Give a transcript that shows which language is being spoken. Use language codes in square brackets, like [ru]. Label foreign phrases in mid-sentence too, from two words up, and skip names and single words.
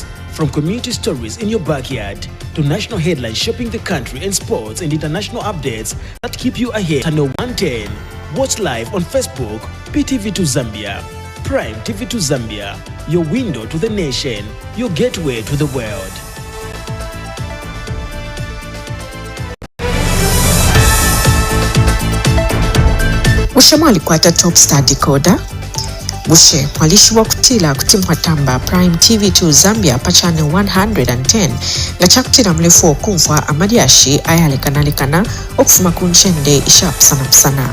[en] From community stories in your backyard to national headlines shaping the country and sports and international updates that keep you ahead. Channel 110. Watch live on Facebook, PTV2 Zambia. Prime TV2 Zambia, your window to the nation, your gateway to the world. [bem] Bushe mwalikwata Top Star Decoder. Bushe mwalishiwa kutila kutimwatamba Prime TV2 Zambia pa channel 110 nga chakutila mlefu okumfwa amadiashi ayalekanalekana okufuma kunchende ishap sana.